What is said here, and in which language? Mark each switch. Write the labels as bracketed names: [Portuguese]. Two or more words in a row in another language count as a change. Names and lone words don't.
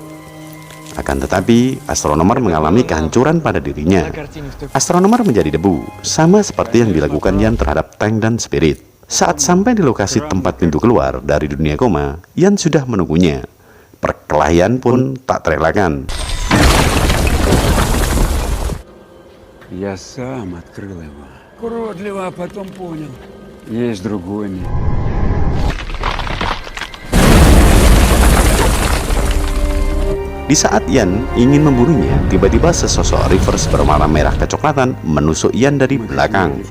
[Indonesian] Akan tetapi, astronomer mengalami kehancuran pada dirinya. Astronomer menjadi debu, sama seperti yang dilakukan Ian terhadap Tank dan Spirit. Saat sampai di lokasi tempat pintu keluar dari dunia koma, Ian sudah menunggunya. Perkelahian pun tak terelakkan. [Russian] Я сам открыл его. Уродливо, а потом понял. Есть другой мир. [Indonesian] Di saat Ian ingin membunuhnya, tiba-tiba sesosok Reavers berwarna merah kecoklatan menusuk Ian dari belakang.